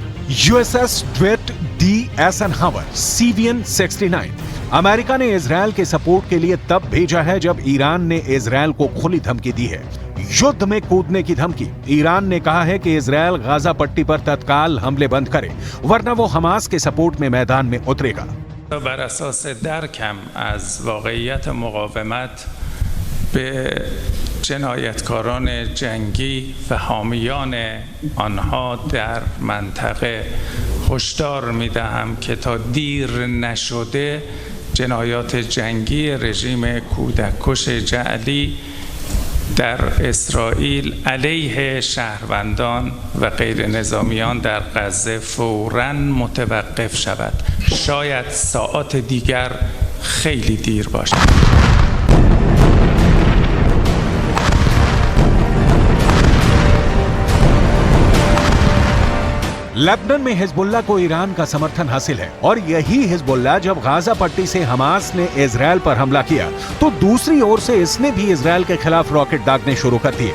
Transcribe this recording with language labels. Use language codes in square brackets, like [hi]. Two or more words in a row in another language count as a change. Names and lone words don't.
[hi] यूएसएस ड्वेट डी एसनहावर CVN 69 अमेरिका ने इजरायल के सपोर्ट के लिए तब भेजा है जब ईरान ने इजरायल को खुली धमकी दी है, युद्ध में कूदने की धमकी। ईरान ने कहा है कि इजरायल गाजा पट्टी पर तत्काल हमले बंद करे वरना वो हमास के सपोर्ट में मैदान में उतरेगा। [fa] بر اساس درکم از واقعیت مقاومت به جنایتکاران جنگی و حامیان آنها در منطقه هشدار می‌دهم که تا دیر نشده جنایات جنگی رژیم کودککش جعلی در اسرائیل علیه شهروندان و غیر نظامیان در غزه فوراً متوقف شود. شاید ساعات دیگر خیلی دیر باشد. [hi] लेबनान में हिजबुल्लाह को ईरान का समर्थन हासिल है और यही हिजबुल्लाह जब गाजा पट्टी से हमास ने इजरायल पर हमला किया तो दूसरी ओर से इसने भी इजरायल के खिलाफ रॉकेट दागने शुरू कर दिए।